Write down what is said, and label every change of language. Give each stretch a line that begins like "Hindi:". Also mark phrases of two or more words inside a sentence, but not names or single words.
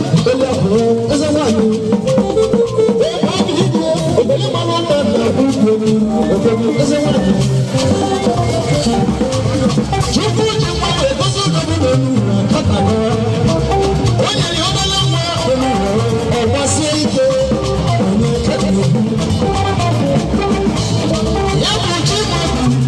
Portuguese: Ele é bom, esse é um anjo. Ele é bom, esse é um anjo.
Igbo: Chukwu ji mmadụ egosi obodo n'elu ụwa, kata ya. Onye ya obere nwa, onye ya, ọ gbasie ike, onye ka ya ekwu. Ya bụ chi mmadụ.